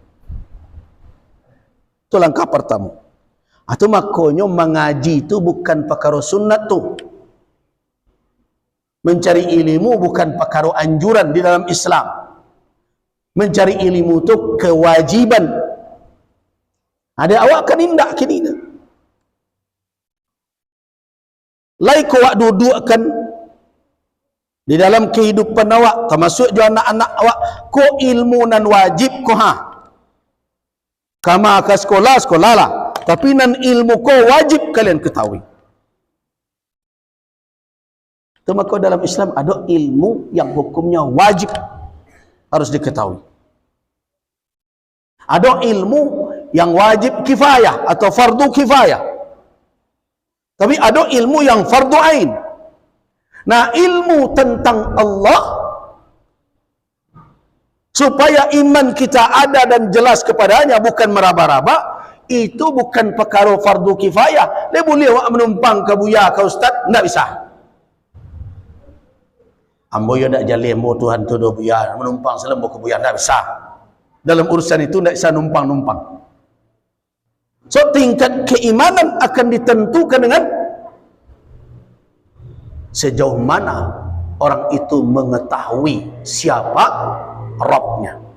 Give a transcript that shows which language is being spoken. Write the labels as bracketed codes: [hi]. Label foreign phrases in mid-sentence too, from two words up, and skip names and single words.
[id] Itu langkah pertama. Atau makanya mengaji itu bukan perkara sunnat tu. Mencari ilmu bukan perkara anjuran di dalam Islam. Mencari ilmu itu kewajiban. [min] Ada awak kan indak kini. Lai kau awak dudukkan di dalam kehidupan awak, termasuk juga anak-anak awak, ko ilmu nan wajib ko ha. Kama ke sekolah, sekolah lah. Tapi nan ilmu ko wajib kalian ketahui. [id] Itu maka dalam Islam ada ilmu yang hukumnya wajib harus diketahui. Ada ilmu yang wajib kifayah atau fardu kifayah. Tapi ada ilmu yang fardu ain. Nah, ilmu tentang Allah supaya iman kita ada dan jelas kepadanya, bukan meraba-raba, itu bukan perkara fardu kifayah. Dia boleh awak menumpang ke buya ke ustaz, tidak bisa. [min] Ambo yo nak jalih ambo Tuhan tu do buya, menumpang selembo ke buya, [id] tidak bisa. Dalam urusan itu tidak bisa numpang-numpang. So tingkat keimanan akan ditentukan dengan sejauh mana orang itu mengetahui siapa Rabbnya.